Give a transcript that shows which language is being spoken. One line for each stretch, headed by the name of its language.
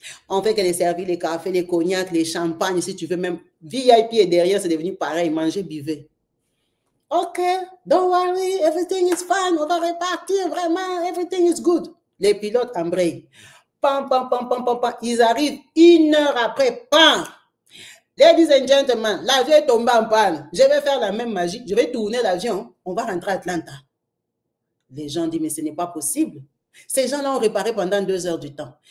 French: On fait que les servir les cafés, les cognacs, les champagnes, si tu veux, même VIP et derrière, c'est devenu pareil, manger, buvez.
English: OK, don't worry, everything is fine,
French: on va repartir, vraiment,
English: everything is good.
French: Les pilotes embrayent. Pam, pam, pam, pam, pam, pam. Ils arrivent 1 heure après, pam.
English: Ladies and gentlemen,
French: l'avion est tombé en panne. Je vais faire la même magie, je vais tourner l'avion, on va rentrer à Atlanta. Les gens disent, mais ce n'est pas possible. Ces gens-là ont réparé pendant 2 heures du temps.